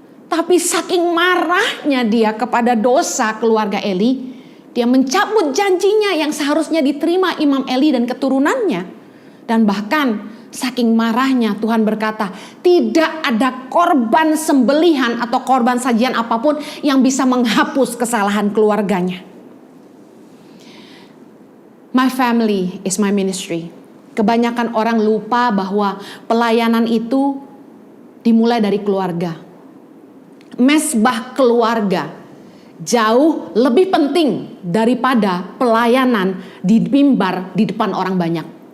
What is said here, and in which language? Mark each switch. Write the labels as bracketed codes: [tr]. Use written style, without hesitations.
[id] Tapi saking marahnya dia kepada dosa keluarga Eli, dia mencabut janjinya yang seharusnya diterima Imam Eli dan keturunannya. Dan bahkan saking marahnya Tuhan berkata, tidak ada korban sembelihan atau korban sajian apapun yang bisa menghapus kesalahan keluarganya. [en] My family is my ministry. [id] Kebanyakan orang lupa bahwa pelayanan itu dimulai dari keluarga. Mesbah keluarga jauh lebih penting daripada pelayanan di mimbar di depan orang banyak.